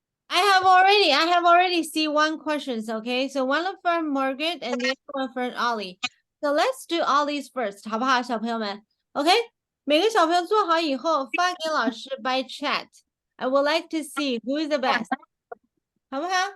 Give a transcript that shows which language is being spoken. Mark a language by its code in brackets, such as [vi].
[en] I have already see one questions, okay? So one of from Margaret and the other one from Ollie. So let's do Ollie's first, [zh] 好不好，小朋友们 ？OK，每个小朋友做好以后发给老师 [en] by chat. I would like to see who is the best， [zh] 好不好？